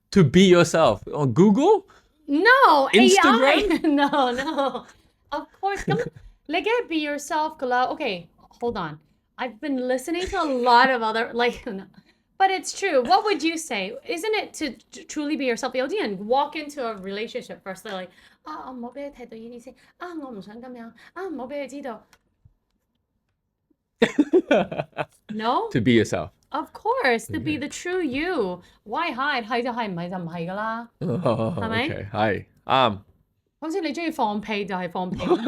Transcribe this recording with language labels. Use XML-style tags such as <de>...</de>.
<en>To be yourself? On Google? No, Instagram? AI. No. Of course. Like, be yourself. Okay, hold on. I've been listening to a lot of other, like... But it's true. What would you say? Isn't it to truly be yourself?</en> <yue>有啲人</yue> <en>walk into a relationship first, they're like,</en> <yue>我唔好俾佢睇到呢啲先，我唔想咁樣，唔好俾佢知道。</yue> <en>No? To be yourself. Of course, to be the true you. Why hide?</en> <yue>係就係，唔係就唔係㗎啦。係咪？ Okay, 係啱。好似你中意放屁就係放屁。</yue>